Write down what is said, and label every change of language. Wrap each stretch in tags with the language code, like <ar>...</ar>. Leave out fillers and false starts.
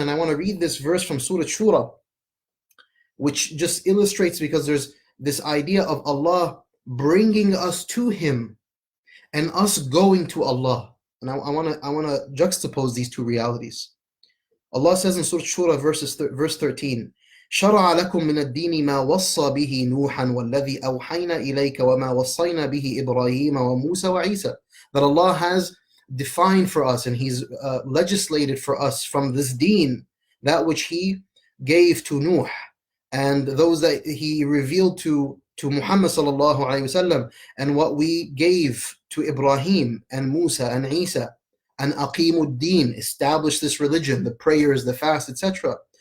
<en>And I want to read this verse from Surah Shura, which just illustrates, because there's this idea of Allah bringing us to Him and us going to Allah. And I want to juxtapose these two realities. Allah says in Surah Shura, verse 13,</en> <ar>شرع لكم من الدين ما وصى به نوحا والذي أوحينا إليك وما وصينا به إبراهيم وموسى وعيسى.</ar> <en>That Allah has defined for us and He's legislated for us from this deen that which He gave to Nuh and those that He revealed to Muhammad sallallahu alayhi wasallam, and what we gave to Ibrahim and Musa and Isa, and aqimu din, establish this religion, the prayers, the fast, etc.</en>